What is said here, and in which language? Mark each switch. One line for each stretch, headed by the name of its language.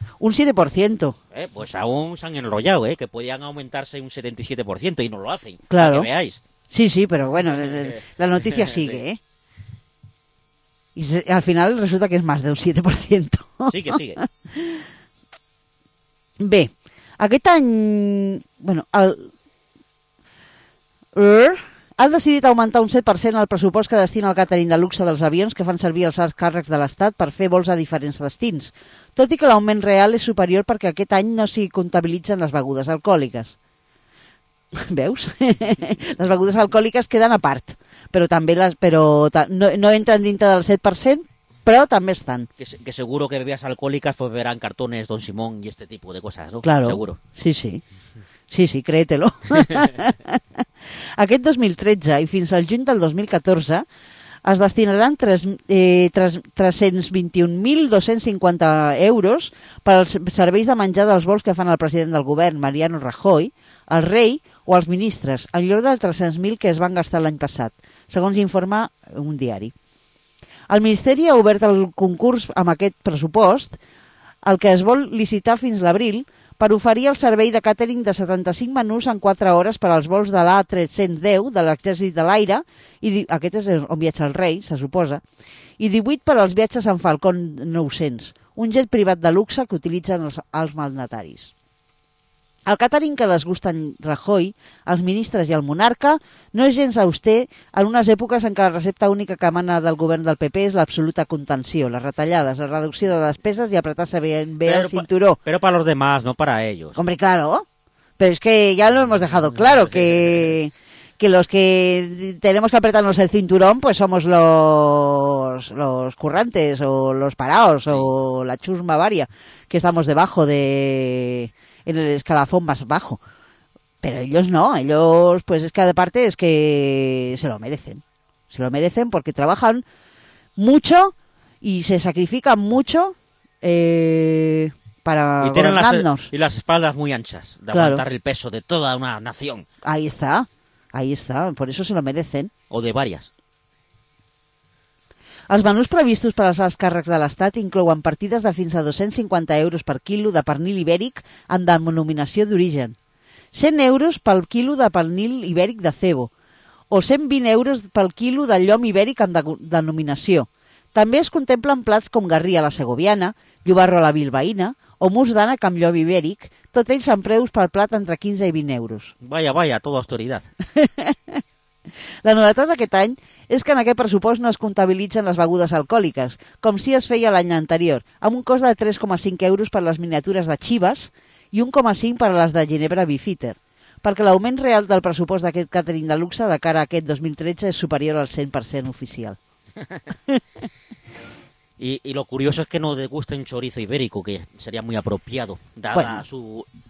Spanish: Un 7%. Pues aún se han enrollado, ¿eh? Que podían aumentarse un 77% y no lo hacen. Claro. Que veáis. Sí, sí, pero bueno, la noticia sigue, sí. ¿Eh? Y al final resulta que es más de un 7%. Sigue, sigue. B.
Catalan: Aquest any, bueno, han decidit augmentar un 7% el pressupost que destina el càtering de luxe dels avions que fan servir els alts càrrecs de l'Estat per fer vols a diferents destins, tot i que l'augment real és superior perquè aquest any no s'hi comptabilitzen les begudes alcohòliques. Veus? Les begudes alcohòliques queden a part, però també no entren dintre del 7%, però també estan.
Spanish: Que seguro que bebidas alcohólicas pues verán cartones Don Simón y este tipo de cosas, ¿no? Claro. Seguro. Sí, sí. Sí, sí, créetelo.
Catalan: Aquest 2013 i fins al juny del 2014 es destinaran 321.250 euros per als serveis de menjar dels vols que fan el president del govern, Mariano Rajoy, el rei o els ministres, en lloc dels 300.000 que es van gastar l'any passat, segons informa un diari. El Ministeri ha obert el concurs amb aquest pressupost, el que es vol licitar fins l'abril, per oferir el servei de càtering de 75 menús en 4 hores per als vols de l'A310 de l'Exèrcit de l'Aire, i aquest és on viatja el rei, se suposa, i 18 per als viatges en Falcon 900, un jet privat de luxe que utilitzen els alts mandataris. El càtering que desgusta en Rajoy, els ministres i el monarca, no és gens auster en unes èpoques en què la recepta única que emana del govern del PP és l'absoluta contenció, les retallades, la reducció de despeses i apretar-se bé el cinturó. Però per als demás, no per a ells.
Spanish: Hombre, claro.
Catalan: Però és que ja
Spanish: lo hemos dejado claro, que los que tenemos que apretarnos el cinturón pues somos los currantes o los paraos o la chusma varia, que estamos debajo de... en el escalafón más bajo. Pero ellos no, ellos pues es que aparte es que se lo merecen. Se lo merecen porque trabajan mucho y se sacrifican mucho para gobernarnos. Y las espaldas muy anchas de claro. Aguantar el peso de toda una nación. Ahí está, por eso se lo merecen. O de varias.
Catalan: Els menús previstos per als alts càrrecs de l'Estat inclouen partides de fins a 250 euros per quilo de pernil ibèric amb denominació d'origen, 100 euros pel quilo de pernil ibèric de cebo o 120 euros pel quilo de llom ibèric amb denominació. També es contemplen plats com garrí a la segoviana, llobarro a la bilbaïna o mus d'ànec amb llom ibèric, tot ells amb preus per plat entre 15 i 20 euros.
Spanish: Vaya, vaya, toda austeridad.
Catalan: La novetat d'aquest any és que en aquest pressupost no es comptabilitzen les begudes alcohòliques, com si es feia l'any anterior, amb un cost de 3,5 euros per a les miniatures de Chivas i 1,5 per a les de Ginebra Beefeater. perquè l'augment real del pressupost d'aquest càtering de luxe de cara a aquest 2013 és superior al 100% oficial.
Spanish: Y lo curioso es que no degusta un chorizo ibérico, que sería muy apropiado, dada bueno, su